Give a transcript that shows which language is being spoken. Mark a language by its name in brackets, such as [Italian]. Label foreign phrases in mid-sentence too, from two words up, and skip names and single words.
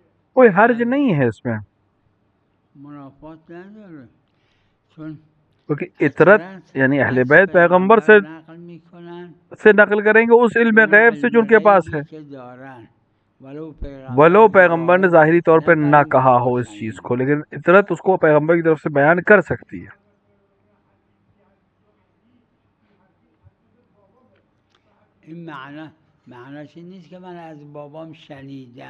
[Urdu] کوئی حرج نہیں ہے اس میں، [Persian] منافات نداره، چون [Urdu] کیونکہ اطرت یعنی اہل بیت پیغمبر [Persian] نقل میکنن [Urdu] سے نقل کریں گے اس علم غیب سے جو ان کے پاس ہے، [Persian] که دارن [Urdu] ولو پیغمبر نے ظاہری طور پہ نہ کہا ہو اس چیز کو، لیکن اطرت اس کو پیغمبر کی طرف سے بیان کر سکتی ہے۔ [Persian] این معناش این نیست که من از بابام شنیدم،